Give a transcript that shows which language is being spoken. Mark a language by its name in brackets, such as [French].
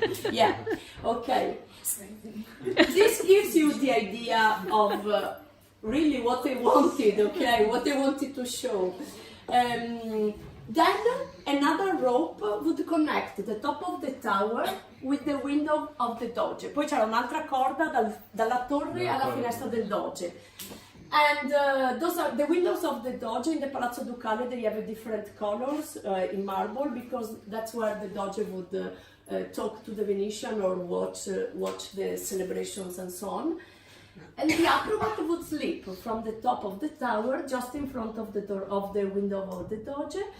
[English] Yeah, okay. This gives you the idea of really what they wanted, okay, what they wanted to show. Then another rope would connect the top of the tower with the window of the Doge. [Italian] Poi c'era un'altra corda dalla torre alla finestra del Doge. [English] And those are the windows of the Doge in the Palazzo Ducale. They have different colors in marble, because that's where the Doge would talk to the Venetian or watch the celebrations and so on. And the acrobat would slip from the top of the tower, just in front of the door of the window of the Doge.